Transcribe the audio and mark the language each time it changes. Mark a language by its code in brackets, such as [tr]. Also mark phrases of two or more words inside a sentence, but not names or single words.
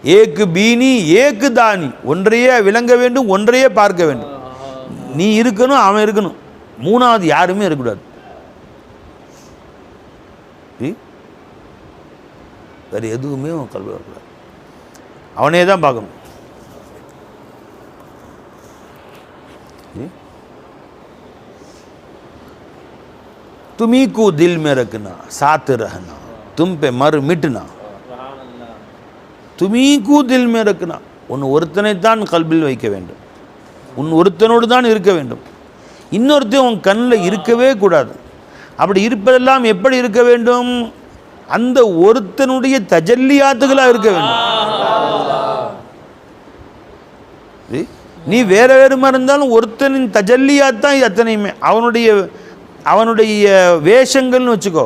[ta] ஏக்கு பீனி ஏக்கு தானி, ஒன்றையே விளங்க வேண்டும், ஒன்றையே பார்க்க வேண்டும். நீ இருக்கணும், அவன் இருக்கணும், மூணாவது யாருமே இருக்கக்கூடாது. வேறு எதுவுமே அவன் கல்வி வரக்கூடாது, அவனே தான் பார்க்கணும். [hi] तुम्ही को दिल में रखना, साथ रहना, तुम पे मर मिटना. तुम्ही को दिल में रखना, [ta] உன் ஒருத்தனைத்தான் கல்பில் வைக்க வேண்டும், உன் ஒருத்தனோடு தான் இருக்க வேண்டும், இன்னொருத்தன் உன் கண்ணில் இருக்கவே கூடாது. அப்படி இருப்பதெல்லாம் எப்படி இருக்க வேண்டும்? அந்த ஒருத்தனுடைய தஜல்லியாத்துகளாக இருக்க வேண்டும். நீ வேற வேறுமா இருந்தாலும் ஒருத்தனின் தஜல்லியாத் தான் அத்தனையுமே, அவனுடைய வேஷங்கள்னு வச்சுக்கோ.